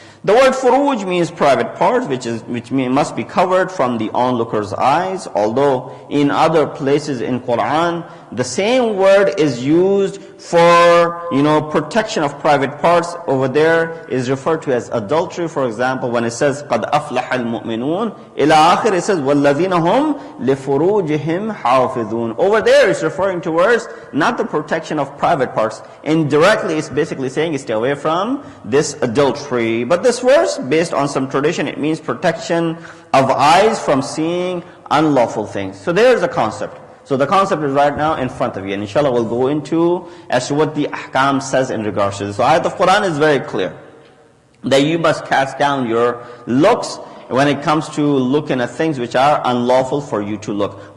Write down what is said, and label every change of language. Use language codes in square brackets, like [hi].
[en] The word furuj means private parts, which must be covered from the onlooker's eyes. Although in other places in Quran, the same word is used for, protection of private parts. Over there is referred to as adultery. For example, when it says [ar] قَدْ أَفْلَحَ الْمُؤْمِنُونَ, إِلَى آخِرِ, [en] it says [ar] وَالَّذِينَ هُمْ لِفُرُوجِهِمْ حَافِظُونَ. [en] Over there it's referring towards not the protection of private parts. Indirectly it's basically saying stay away from this adultery. But this verse, based on some tradition, it means protection of eyes from seeing unlawful things. So there's the concept. So the concept is right now in front of you, and inshallah we'll go into as to what the ahkam says in regards to this. So ayat of Quran is very clear, that you must cast down your looks when it comes to looking at things which are unlawful for you to look.